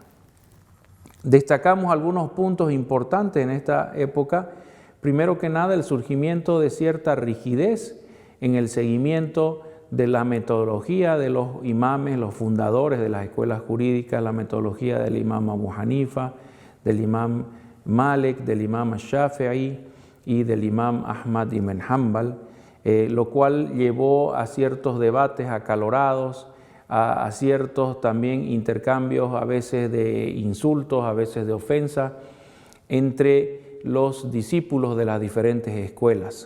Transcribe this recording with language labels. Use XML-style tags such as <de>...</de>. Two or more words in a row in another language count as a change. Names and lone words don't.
<es>Destacamos algunos puntos importantes en esta época. Primero que nada, el surgimiento de cierta rigidez en el seguimiento de la metodología de los imames, los fundadores de las escuelas jurídicas, la metodología del imam Abu Hanifa, del imam Malik, del imam Shafi'i y del imam Ahmad ibn Hanbal, lo cual llevó a ciertos debates acalorados, a ciertos también intercambios a veces de insultos, a veces de ofensa, entre los discípulos de las diferentes escuelas.</es>